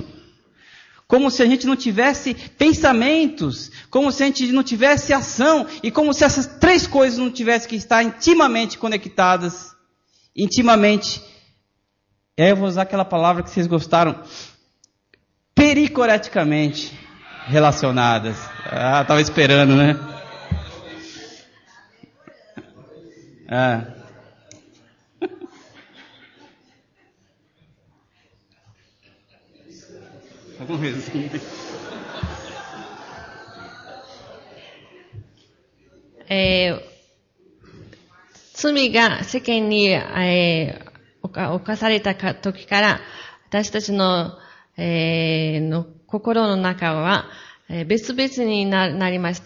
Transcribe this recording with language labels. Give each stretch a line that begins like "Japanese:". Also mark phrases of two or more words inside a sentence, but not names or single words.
Portuguese: Como se a gente não tivesse pensamentos, como se a gente não tivesse ação, e como se essas três coisas não tivessem que estar intimamente conectadas, intimamente, eu vou usar aquela palavra que vocês gostaram, pericoreticamente relacionadas. Ah, estava esperando, né? Alguma coisa assim.
Japanese: 罪が世間に、犯された時から、私たちの、心の中は、別々になります。